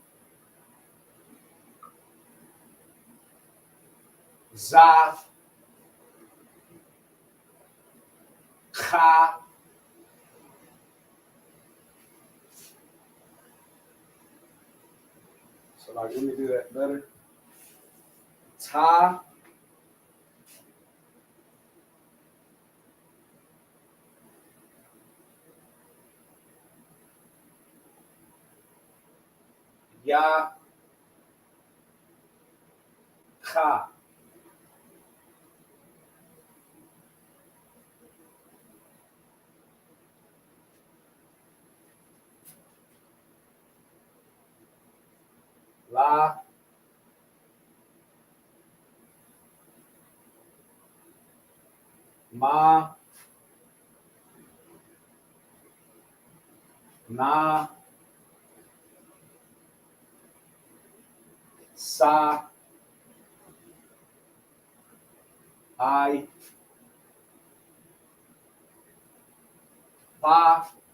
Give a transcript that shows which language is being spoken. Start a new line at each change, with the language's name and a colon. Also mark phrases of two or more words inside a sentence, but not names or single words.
English: za, cha, so like, let me do that better. Ta, ya, cha. La, ma, na, sa, I, pa,